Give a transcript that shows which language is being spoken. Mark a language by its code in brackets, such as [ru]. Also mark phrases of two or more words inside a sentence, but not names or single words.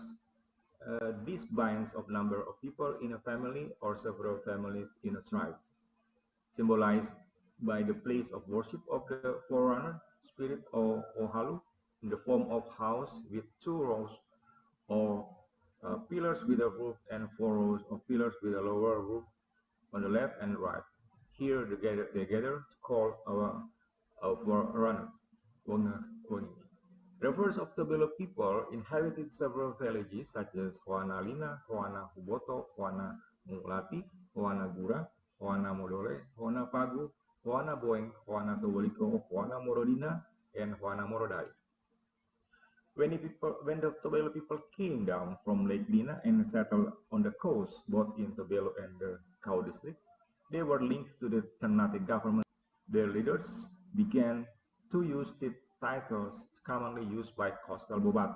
[en] This binds a number of people in a family or several families in a tribe, symbolized by the place of worship of the forerunner spirit or Ohalu in the form of house with 2 rows or pillars with a roof and 4 rows of pillars with a lower roof on the left and right. Here they gather to call our forerunner. Rivers of Tobelo people inhabited several villages such as Hoana Lina, Hoana Huboto, Hoana Mulati, Hoana Gura, Hoana Modole, Hoana Pagu, Hoana Boeng, Hoana Toboliko, Hoana Morodina, and Hoana Morodai. When the Tobelo people came down from Lake Lina and settled on the coast, both in Tobelo and the Kau district, they were linked to the Ternate government. Their leaders began to use the titles commonly used by coastal Bobato.